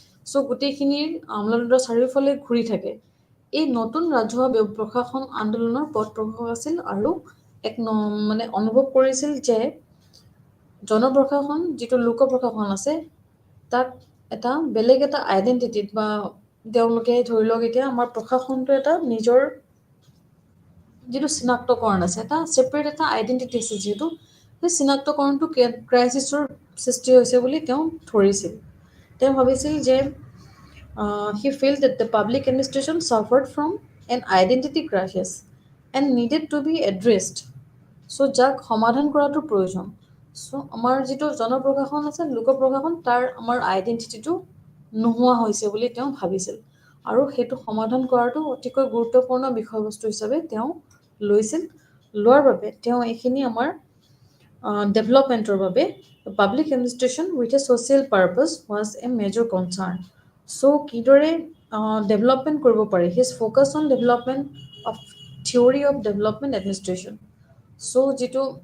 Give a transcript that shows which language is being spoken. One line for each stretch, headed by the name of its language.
Assamese: চ' গোটেইখিনিৰ আমোলাতন্ত্ৰৰ চাৰিওফালে ঘূৰি থাকে। এই নতুন ৰাজহুৱা প্ৰশাসন আন্দোলনৰ পথ প্ৰশাসক আছিল, আৰু এক মানে অনুভৱ কৰিছিল যে জনপ্ৰশাসন যিটো লোক প্ৰশাসন আছে, তাক এটা বেলেগ এটা আইডেণ্টিটিত, বা তেওঁলোকে ধৰি লওক এতিয়া আমাৰ প্ৰশাসনটো এটা নিজৰ যিটো চিনাক্তকৰণ আছে, এটা ছেপাৰেট এটা আইডেণ্টিটি আছে, যিহেতু সেই চিনাক্তকৰণটো ক্ৰাইচিছৰ সৃষ্টি হৈছে বুলি তেওঁ ধৰিছিল। তেওঁ ভাবিছিল যে
English: he felt that the public administration suffered from an identity crisis and needed to be addressed.
Assamese: চ' যাক সমাধান কৰাটো প্ৰয়োজন। চ' আমাৰ যিটো জনপ্ৰশাসন আছে, লোক প্ৰশাসন, তাৰ আমাৰ আইডেণ্টিটিটো নোহোৱা হৈছে বুলি তেওঁ ভাবিছিল। আৰু সেইটো সমাধান কৰাটো অতিকৈ গুৰুত্বপূৰ্ণ বিষয়বস্তু হিচাপে তেওঁ লৈছিল লোৱাৰ বাবে তেওঁ এইখিনি আমাৰ ডেভেলপমেণ্টৰ বাবে
English: public administration with a social purpose was a major concern
Assamese: চ' কিদৰে ডেভেলপমেণ্ট কৰিব পাৰি
English: his focus on development of theory of development administration
Assamese: চ' যিটো